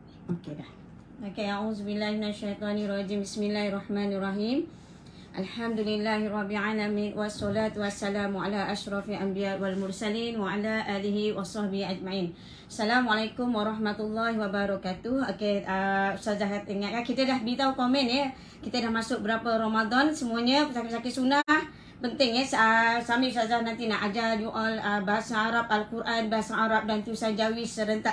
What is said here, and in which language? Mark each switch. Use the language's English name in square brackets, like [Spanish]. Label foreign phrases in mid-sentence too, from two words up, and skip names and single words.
[Malay] Okey dah. Okey, [Arabic] أعوذ بالله من الشيطان الرجيم. Bismillahirrahmanirrahim. الحمد لله رب العالمين والصلاة والسلام على أشرف الأنبياء والمرسلين وعلى آله وصحبه أجمعين. السلام عليكم ورحمة الله وبركاته. [Malay] Okey, Ustazah ingat ya, kita dah beritahu komen ya. Kita dah masuk berapa Ramadan semuanya, pesakit-pesakit sunnah. Penting ya, Sami Ustazah nanti nak ajar [English] you all [Malay] bahasa Arab, Al-Quran, bahasa Arab dan tulisan Jawi serentak.